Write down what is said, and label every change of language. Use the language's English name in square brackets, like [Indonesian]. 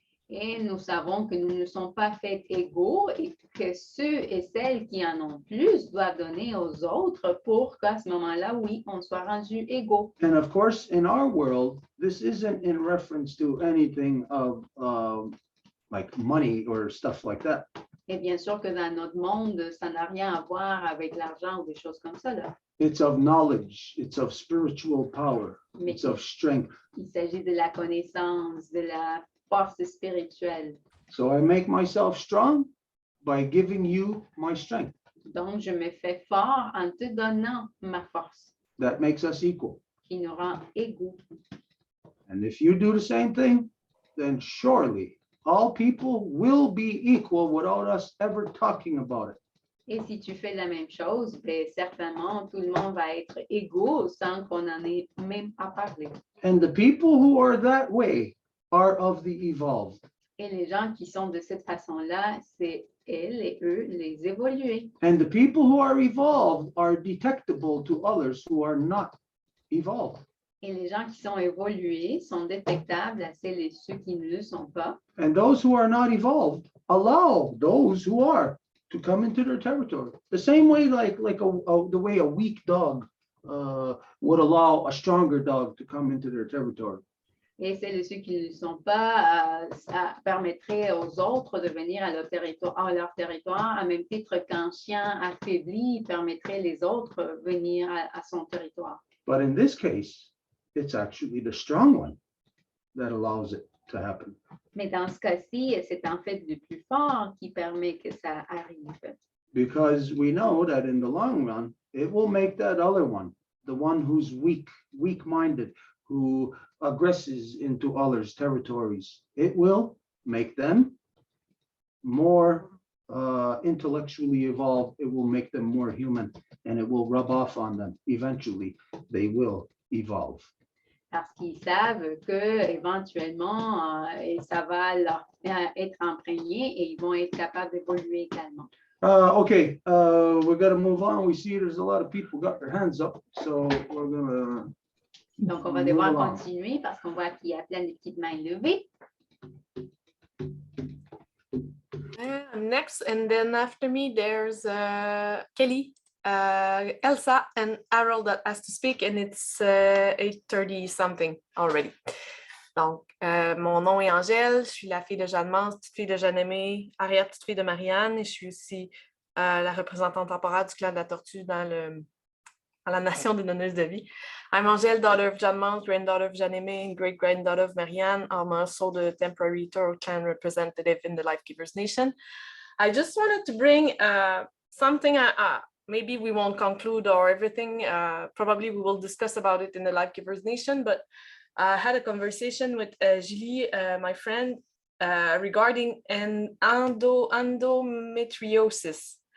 [French] Et nous savons que nous ne sommes pas faits égaux et que ceux et celles qui en ont plus doivent donner aux autres pour qu'à ce moment-là, oui, on soit rendus égaux. [English] And of course, in our world, this isn't in reference to anything of like money or stuff like that. [French] Et bien sûr que dans notre monde, ça n'a rien à voir avec l'argent ou des choses comme ça, là. [English] It's of knowledge, it's of spiritual power, [French] Mais [English] it's of strength. [French] il s'agit de la connaissance, de la force spirituelle. [English] So I make myself strong by giving you my strength. [French] Donc, je me fais fort en te donnant ma force, [English] That makes us equal. [French] qui nous rend égaux. [English] And if you do the same thing, then surely all people will be equal without us ever talking about it. [French] Et si tu fais la même chose, bien, certainement, tout le monde va être égaux sans qu'on en ait même à parler. [English] And the people who are that way are of the evolved. [French] Et les gens qui sont de cette façon-là, c'est elles et eux, les évolués. [English] And the people who are evolved are detectable to others who are not evolved. [French] Et les gens qui sont évolués sont détectables à celles et ceux qui ne le sont pas. [English] And those who are not evolved allow those who are to come into their territory. The same way the way a weak dog would allow a stronger dog to come into their territory. [French] Et celles et ceux qui ne le sont pas, ça permettrait aux autres de venir à leur territoire, à même titre qu'un chien affaibli permettrait les autres de venir à son territoire. [English] But in this case, it's actually the strong one that allows it to happen. [French] Mais dans ce cas-ci, c'est en fait le plus fort qui permet que ça arrive. [English] Because we know that in the long run, it will make that other one, the one who's weak-minded, who aggresses into others' territories, it will make them more intellectually evolved. It will make them more human, and it will rub off on them. Eventually, they will evolve. [French] Parce qu'ils savent que éventuellement, ça va leur être imprégné et ils vont être capables d'évoluer également. [English] Okay, we're gonna move on. We see there's a lot of people got their hands up, so we're gonna. [French] Donc, on va devoir continuer parce qu'on voit qu'il y a plein de petites mains levées. [English] Next, and then after me, there's Kelly, Elsa, and Harold that has to speak, and it's 8:30 something already. [French] Donc, mon nom est Angèle, je suis la fille de Jeanne-Mance, petite fille de Jeanne-Aimée, arrière-petite-fille de Marianne, et je suis aussi la représentante temporaire du clan de la Tortue dans la nation des donneuses de vie. [English] I'm Angèle, daughter of Jeanne-Mance, granddaughter of Jeanne-Aimée, and great-granddaughter of Marianne. I'm also the temporary Toro clan representative in the Life Givers Nation. I just wanted to bring something. Maybe we won't conclude or everything. Probably we will discuss about it in the Life Givers Nation. But I had a conversation with Julie, my friend, regarding an endometriosis.